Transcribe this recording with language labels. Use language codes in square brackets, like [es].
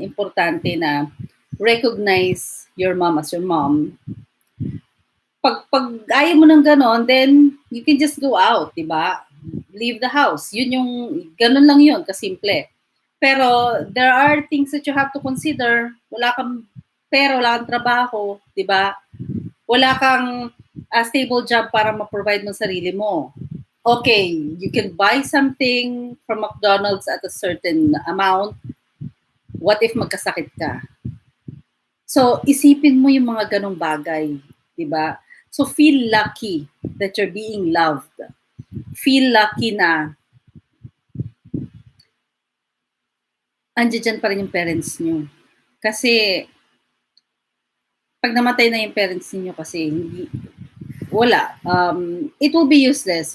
[tl] Importante na [en] recognize your mom as your mom. [tl] Pag ayaw mo ng ganon, [en] then you can just go out, 'di ba? Leave the house. [tl] Yun yung ganon lang 'yon, kasimple. [en] Pero there are things that you have to consider. [tl] Wala kang pera, wala kang trabaho, 'di ba? Wala kang stable job para ma-provide mo sarili mo. [en] Okay, you can buy something from McDonald's at a certain amount. [tl] What if magkasakit ka? So, isipin mo yung mga ganong bagay, 'di ba? [en] So, feel lucky that you're being loved. Feel lucky [tl] na andiyan pa rin yung parents nyo. Kasi pag namatay na yung parents ninyo kasi, wala. [en] It will be useless.